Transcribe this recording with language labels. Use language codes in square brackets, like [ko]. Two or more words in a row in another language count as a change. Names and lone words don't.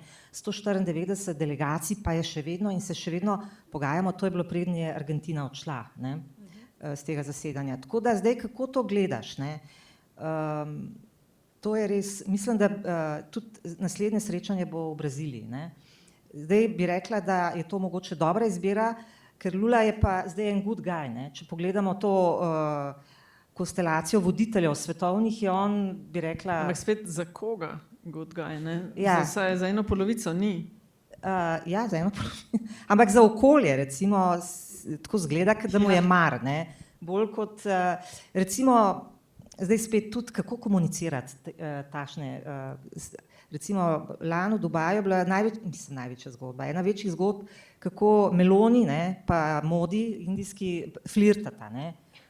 [sl] 194 delegacij pa je še vedno in se še vedno pogajamo, to je bilo preden je Argentina odšla, ne, z tega zasedanja. Tako da zdaj, kako to gledaš, ne, to je res, mislim, da tudi naslednje srečanje bo v Braziliji, ne. Zdaj bi rekla, da je to mogoče dobra izbira, ker Lula je pa zdaj en [en] good guy, [sl] ne. Če pogledamo to konstelacijo voditeljev svetovnih, je on, bi rekla... Ampak spet za koga [en] good guy, [sl] ne? Ja. Za eno polovico ni. Ja, za eno polovico. Ampak za okolje, recimo, tako zgleda, da mu je mar, ne. Bolj kot, recimo, zdaj spet tudi, kako komunicirati takšne, recimo lani v Dubaju je bila največja zgodba, ena večjih zgodb, kako Meloni, ne, pa Modi, indijski, flirtata, ne.